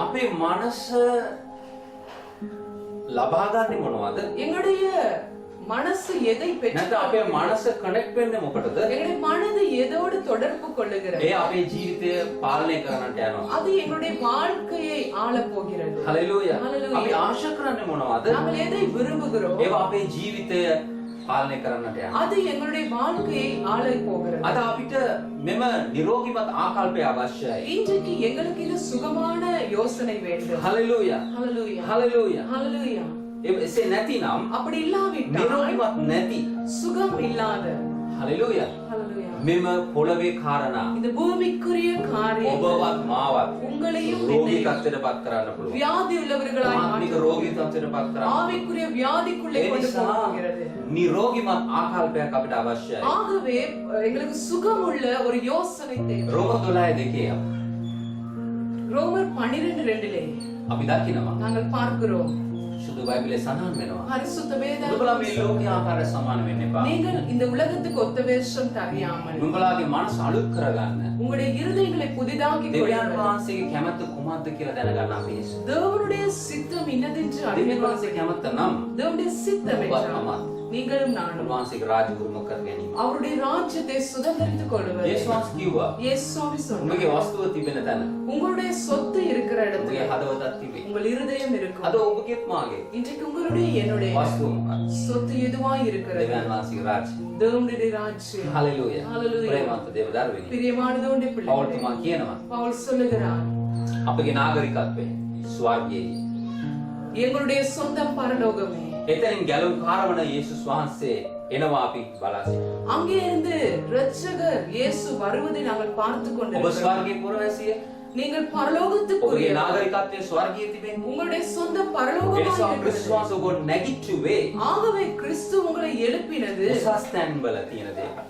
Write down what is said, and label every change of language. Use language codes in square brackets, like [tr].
[si] අපේ මනස ලබා ගන්නේ මොනවද? [ta] எங்களுடைய மனசு எதை [si] නැත්නම් [ta] பெற்று [si] අපේ මනස කනෙක්ට් වෙන්නේ මොකටද? [ta] எங்களுடைய மனது எதோடு தொடர்பு கொள்ளுகிறது? [si] ඒ අපේ ජීවිතය පාලනය කරන්නට යනවා. [ta] அது எங்களுடைய வாழ்க்கையை ஆளப் போகிறது. [si] හලෙලූයා. හලෙලූයා. අපි ආශා කරන්නේ මොනවද? [ta] நாங்கள் எதை விரும்புகிறோம் [si] ඒවා අපේ ජීවිතය පාලනය කරන්නට යනවා. [ta] அது எங்களுடைய வாழ்க்கையை ஆளப் போகிறது. [si] අද අපිට මෙම නිරෝගීමත් ආකල්පය අවශ්‍යයි. [ta] இன்றைக்கு எங்களுக்கு இந்த சுகமான யோசனை வேண்டும். [si] හලෙලූයා. [ta] ஹalleluya. [si] හලෙලූයා. [ta] ஹalleluya. [si] එසේ නැතිනම් [ta] அப்படி இல்லாவிட்டால் [si] නිරෝගීමත් නැති [ta] சுகம் இல்லாத [si] හලෙලූයා [ta] ஹalleluya. [si] මෙම පොළවේ කාරණා [ta] இந்த பூமிக்குரிய காரியம் [si] ඔබවත් මාවත් [ta] உங்களையும் [si] රෝගී [ta] என்னையும் [si] තත්ත්වයට පත් කරන්න පුළුවන්. [ta] வியாதி உள்ளவர்களாய் [si] ආත්මික [ta] மாற்றும். [si] රෝගී තත්ත්වයට පත් කරන්න. [ta] ஆவிக்குரிய வியாதிக்குள்ளே [si] ඒ [ta] கொண்டு [si] නිසා [ta] போகிறது. [si] නිරෝගීමත් ආකල්පයක් අපිට අවශ්‍යයි. [ta] ஆகவே எங்களுக்கு சுகமுள்ள ஒரு யோசனை தேவை. [si] රෝම 12:2 [ta] ரோமர் 12:2 [si] අපි දකිනවා. [ta] நாங்கள் பார்க்கிறோம். [si] සුදු බයිබලයේ සඳහන් වෙනවා. [ta] பரிசுத்த வேதம் [si] නුඹලා මේ ලෝකයේ ආකාරය සමාන වෙන්න එපා. [ta] நீங்கள் இந்த உலகத்துக்கு ஒத்த வேஷம் தெரியாமல் [si] නුඹලාගේ මනස අලුත් කරගන්න. [ta] உங்களுடைய இருதயங்களை புதிதாக்கி [si] දෙවියන් [ta] கொள்ளுங்கள். [si] වහන්සේගේ කැමැත්ත කුමක්ද කියලා දැනගන්න අපි ඉස්සු. [ta] தேவனுடைய சித்தம் இன்னதென்று [si] දෙවියන් [ta] அறிந்து [si] වහන්සේ කැමැත්ත නම් [ta] தேவனுடைய சித்தம் [si] ඔබත් [ta] என்றால் [si] මමත් [ta] நீங்களும் நானும் [si] උන්වහන්සේගේ රාජ්‍ය උරුම කර ගැනීම. [ta] அவருடைய ராஜ்யத்தை சுதந்திரித்துக் கொள்வது. [si] යේසුස් වහන්සේ කිව්වා [ta] இயேசு சுவாமி சொன்னார், [si] උඹගේ වස්තුව තිබෙන තැන [ta] உங்களுடைய சொத்து இருக்கிற இடத்துல [si] උඹගේ හදවතක් තිබේ. [ta] உங்கள் இருதயம் இருக்கும். [si] අද ඔබගේත් මාගේ [ta] இன்றைக்கு உங்களுடைய என்னுடைய [si] වස්තුව මොකක්ද? [ta] சொத்து எதுவாய் இருக்கிறது? [si] දෙවියන් වහන්සේගේ රාජ්‍ය. [ta] தேவனுடைய ராஜ்யம். [si] හලෙලූයා. හලෙලූයා. ප්‍රේමවන්ත දේව දරුවනි. [ta] பிரியமான தேவனுடைய [si] පවුල් [ta] பிள்ளைகளே, [si] තුමා කියනවා [ta] பவுல் சொல்லுகிறார், [si] අපගේ නාගරිකත්වය ස්වර්ගයේ. [ta] எங்களுடைய சொந்தம் பரலோகமே. [si] එතනින් ගැලවුම් කාරවන යේසුස් වහන්සේ එනවා අපි බලා සිටිනවා. [ta] அங்கே இருந்து இரட்சகர் இயேசு வருவதை நாங்கள் பார்த்து [si] ඔබ [ta] கொண்டிருக்கிறோம். [si] ස්වර්ගයේ පුරවැසිය. [ta] நீங்கள் [si] ඔබගේ [ta] பரலோகத்துக்குரிய [si] නාගරිකත්වය ස්වර්ගයේ තිබෙන්නේ. [ta] உங்களுடைய சொந்த [si] ඒ නිසා [ta] பரலோகமாய் [si] ක්‍රිස්තුස් [ta] இருக்கிறது. [si] වහන්සේ ඔබ නැගිට්ටුවේ [ta] ஆகவே கிறிஸ்து உங்களை எழுப்பினது [si] උසස් තැන්වල තියෙන දේවල්.